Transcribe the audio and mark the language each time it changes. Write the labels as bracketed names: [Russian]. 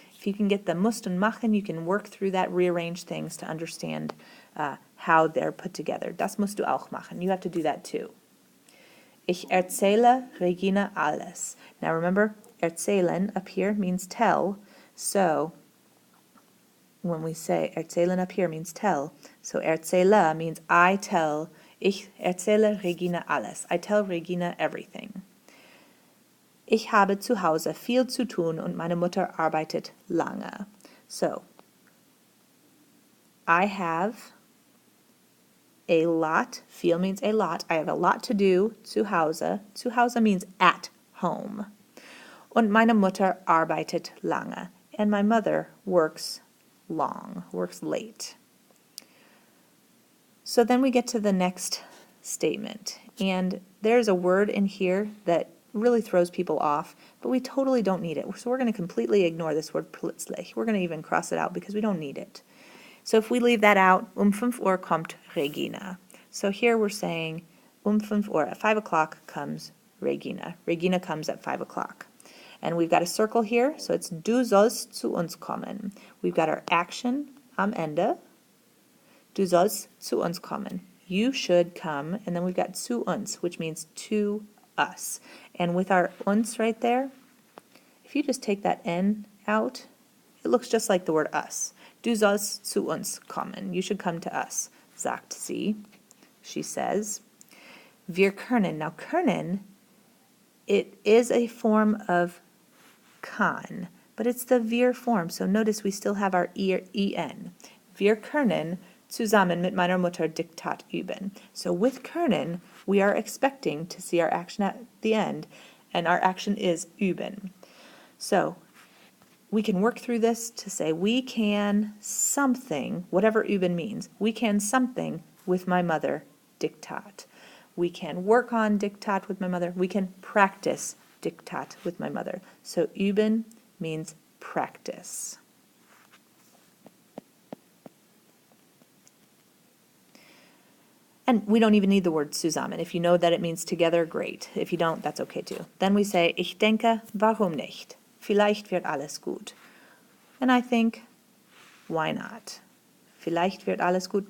[English] If you can get the [German] musst und machen, [English] you can work through that, rearrange things to understand how they're put together. [German] Das musst du auch machen. [English] You have to do that too. [German] Ich erzähle Regina alles. [English] Now remember, erzählen up here means tell, so when we say erzählen up here means tell, so erzähle means I tell. [German] Ich erzähle Regina alles. [English] I tell Regina everything. [German] Ich habe zu Hause viel zu tun und meine Mutter arbeitet lange. [English] So, I have a lot. Viel means a lot. I have a lot to do. [German] Zu Hause. [English] Zu Hause means at home. [German] Und meine Mutter arbeitet lange. [English] And my mother works long, works late. So then we get to the next statement, and there's a word in here that really throws people off, but we totally don't need it. So we're going to completely ignore this word plötzlich. We're going to even cross it out because we don't need it. So if we leave that out, [German] 5 Uhr kommt Regina. [English] So here we're saying [German] 5 Uhr, [English] at 5 o'clock comes Regina. Regina comes at 5 o'clock. And we've got a circle here, so it's [German] du sollst zu uns kommen. [English] We've got our action [German] am Ende. Du sollst zu uns kommen. [English] You should come, and then we've got [German] zu uns, [English] which means to us. And with our uns right there, if you just take that N out, it looks just like the word us. [German] Du sollst zu uns kommen. [English] You should come to us, [German] sagt sie. [English] She says. [German] Wir können. [English] Now, können, it is a form of kann, but it's the wir form. So notice we still have our en. [German] Wir können zusammen mit meiner Mutter Diktat üben. [English] So with können, we are expecting to see our action at the end, and our action is üben. So we can work through this to say we can something, whatever üben means, we can something with my mother Diktat. We can work on Diktat with my mother. We can practice Diktat with my mother. So üben means practice. And we don't even need the word zusammen. If you know that it means together, great. If you don't, that's okay too. Then we say, [German] ich denke, warum nicht? Vielleicht wird alles gut. [English] And I think, why not? [German] Vielleicht wird alles gut.